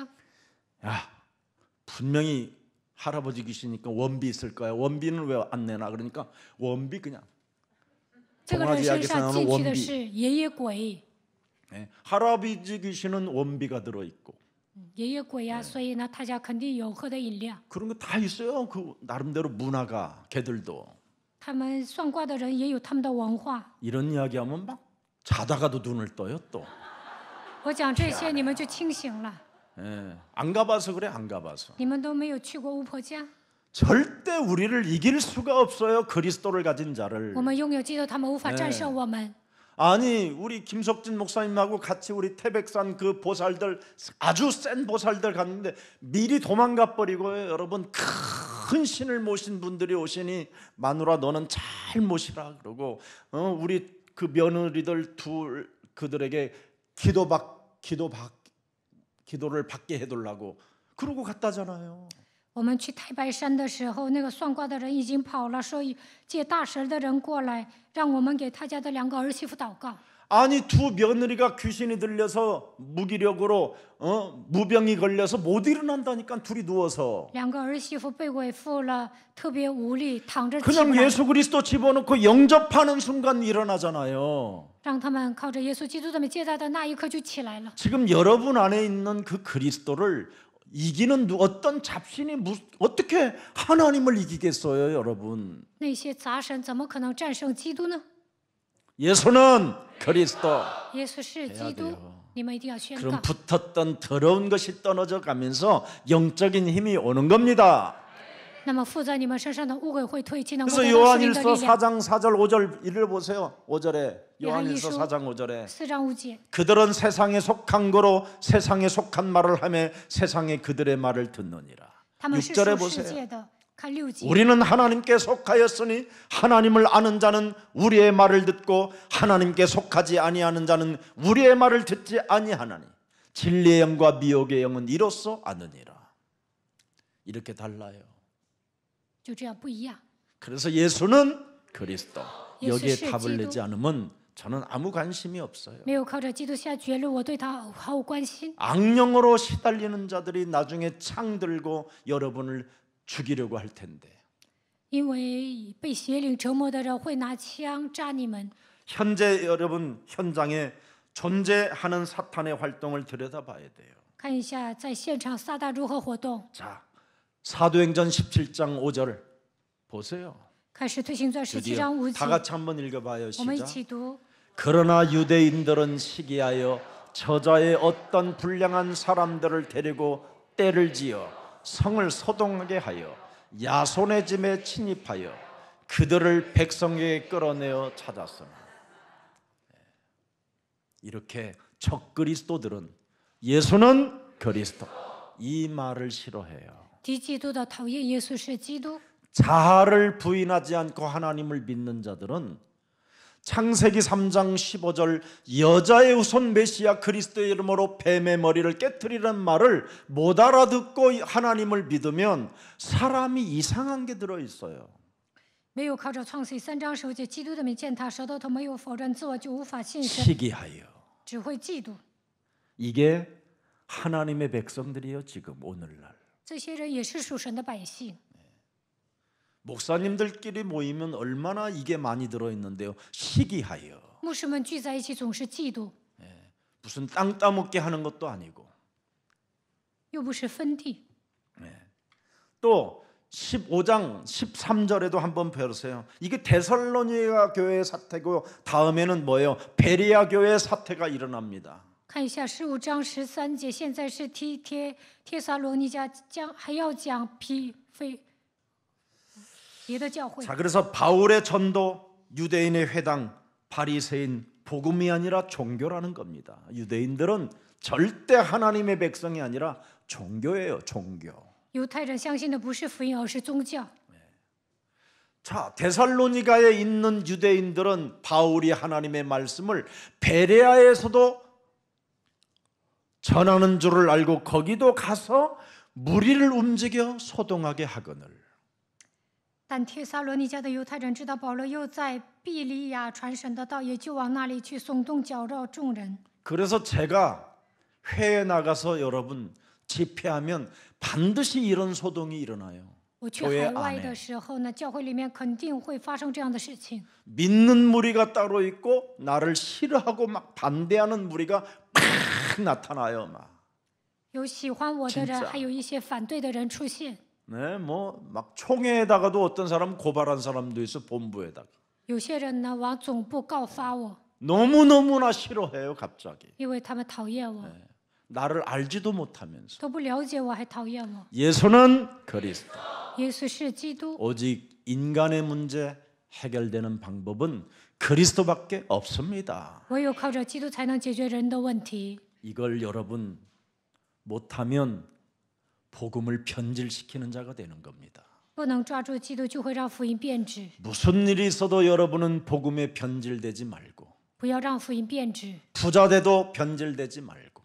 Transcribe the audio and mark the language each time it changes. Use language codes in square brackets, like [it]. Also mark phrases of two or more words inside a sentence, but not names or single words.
[ko] 야, 분명히 할아버지 계시니까 원비 있을 거야. 원비는 왜 안 내나 그러니까 원비 그냥 [zh] 这个人身上进去的是爷爷鬼， [ko] 예, 할아버지 귀신은 원비가 들어 있고 [zh] 爷爷鬼呀、所以呢，他家肯定有喝的饮料。 [ko] 그런 거 다 있어요. 그 나름대로 문화가 걔들도 [zh] 他们算卦的人也有他们的文化。 [ko] 이런 이야기하면 막 자다가도 눈을 떠요 또. [zh] 我讲这些，你们就清醒了。 [ko] 예, 안 가봐서 그래 안 가봐서. [zh] 你们都没有去过巫婆家。 [ko] 절대 우리를 이길 수가 없어요. 그리스도를 가진 자를. [zh] 我们拥有基督，他们无法战胜我们。 [ko] 아니 우리 김석진 목사님하고 같이 우리 태백산 그 보살들 아주 센 보살들 갔는데 미리 도망가 버리고요. 여러분 큰 신을 모신 분들이 오시니 마누라 너는 잘 모시라 그러고 우리 그 며느리들 둘 그들에게 기도를 받게 해달라고 그러고 갔다잖아요. [zh] 我们去太白山的时候，那个算卦的人已经跑了，说借大神的人过来，让我们给他家的2个儿媳妇祷告。 [ko] 아니 두 며느리가 귀신이 들려서 무기력으로 무병이 걸려서 못 일어난다니까 둘이 누워서 [zh] 2 个儿媳妇被鬼附了，特别无力，躺着起不 [ko] 그냥 [zh] 来， [ko] 예수 그리스도 집어넣고 영접하는 순간 일어나잖아요. [zh] 让他们靠着耶稣基督这么接待的那一刻就起来了。 [ko] 지금 여러분 안에 있는 그 그리스도를 이기는 어떤 잡신이 어떻게 하나님을 이기겠어요, 여러분? [zh] 那些杂神怎么可能战胜基督呢？ [ko] 예수는 그리스도. [zh] 耶稣是基督，你们一定要宣 [ko] 그럼 [zh] 告。 [ko] 붙었던 더러운 것이 떨어져 가면서 영적인 힘이 오는 겁니다. [zh] 那么附在你们身上的污鬼会退去，能够 [ko] 그래서 [zh] 得到圣灵的 [ko] 요한일서 [zh] 力量。 [ko] 4장 4절 5절 읽어보세요. 5절에 요한일서 요한일서 4장 5절에 [zh] 4 章5节， [ko] 그들은 세상에 속한 거로 세상에 속한 말을 하며 세상에 그들의 말을 듣느니라. [zh] 他们是 [ko] 6절에 [zh] 属世 [ko] 보세요. [zh] 界的。看6节， [ko] 우리는 하나님께 속하였으니 하나님을 아는 자는 우리의 말을 듣고 하나님께 속하지 아니하는 자는 우리의 말을 듣지 아니하나니 진리의 영과 미혹의 영은 이로써 아느니라. 이렇게 달라요. [zh] 就这样不一样。 [ko] 그래서 예수는 그리스도. 예수 여기에 [zh] 是 [ko] 답을 [zh] 基督。 [ko] 내지 않으면 저는 아무 관심이 없어요. [zh] 没有靠着基督下绝路，我对他毫无关心。 [ko] 악령으로 시달리는 자들이 나중에 창 들고 여러분을 죽이려고 할 텐데 [zh] 因为被邪灵折磨的人会拿枪扎你们。 [ko] 현재 여러분 현장에 존재하는 사탄의 활동을 들여다봐야 돼요. [zh] 看一下在现场撒旦如何活动。 [ko] 자, 사도행전 17장 5절 보세요. [zh] 看使徒行传17 [ko] 드디어 [zh] 章5 [ko] 다 [zh] 节， [ko] 같이 한번 읽어봐요. [zh] 我们一 [ko] 시작. [zh] 起读。 [ko] 그러나 유대인들은 시기하여 저자의 어떤 불량한 사람들을 데리고 떼를 지어 성을 소동하게 하여 야손의 집에 침입하여 그들을 백성에게 끌어내어 찾았으나 이렇게 적그리스도들은 예수는 그리스도 이 말을 싫어해요. [zh] 敌基督的讨厌耶稣是基督。 [ko] 자아를 부인하지 않고 하나님을 믿는 자들은 창세기 3장 15절 여자의 후손 메시아 그리스도의 이름으로 뱀의 머리를 깨트리는 말을 못 알아듣고 하나님을 믿으면 사람이 이상한 게 들어있어요. [zh] 没有靠着创世3章9节基督的名践踏舌头头，没有否认自我，就无法信神， [ko] 시기하여 [zh] 只会嫉妒。 [ko] 이게 하나님의 백성들이에요. 지금 오늘날 [zh] 这些人也是属神的百姓。 [ko] 목사님들끼리 모이면 얼마나 이게 많이 들어있는데요. 시기하여 [zh] 牧师们聚在一起总是嫉妒， [ko] 무슨 땅 따먹게 하는 것도 아니고 [zh] 又不是分地。 [ko] 또 15장 13절에도 한번 배우세요. 이게 데살로니가 교회의 사태고 다음에는 뭐예요? 베레아 교회의 사태가 일어납니다. [zh] 看一下15章13节，现在是帖撒罗尼迦还要讲别的教会。 [ko] 자, 그래서 바울의 전도, 유대인의 회당, 바리새인 복음이 아니라 종교라는 겁니다. 유대인들은 절대 하나님의 백성이 아니라 종교예요, 종교. [zh] 犹太人相信的不是福音，而是宗教。 [ko] 자, 데살로니가에 있는 유대인들은 바울이 하나님의 말씀을 베레아에서도 전하는 줄을 알고 거기도 가서 무리를 움직여 소동하게 하거늘. [zh] 但帖撒罗尼迦的犹太人知道保罗又在庇利亚传神的道，也就往那里去耸动搅扰众人。 [ko] 그래서 제가 회에 나가서 여러분 집회하면 반드시 이런 소동이 일어나요. [zh] 我去 [ko] 교회 [zh] 海外 [ko] 안에 [zh] 的时候呢，教会里面肯定会发生这样的事情。 [ko] 믿는 무리가 따로 있고 나를 싫어하고 막 반대하는 무리가 팍 나타나요. 막. [zh] 有喜欢我的人， [ko] 진짜 [zh] 还有一些反对的人出现。 [ko] 네, 뭐 막 총회에다가도 어떤 사람 고발한 사람도 있어 본부에다가. [zh] 有些人呢往总部告发我， [ko] 너무너무나 싫어해요, 갑자기. [zh] 因为他们讨厌我， [ko] 나를 알지도 못하면서. [zh] 都不了解我还讨厌我。 [ko] 예수는 그리스도. [zh] 耶稣是基督， [ko] 오직 인간의 문제 해결되는 방법은 그리스도밖에 없습니다. [zh] 唯有靠着基督才能解决人的问题。 [ko] 이걸 여러분 못하면 복음을 변질시키는 자가 되는 겁니다. [zh] 不能抓住基督，就会让福音变质。 [ko] 무슨 일이 있어도 여러분은 복음에 변질되지 말고 [zh] 不要让福音变质， [ko] 부자 돼도 변질되지 말고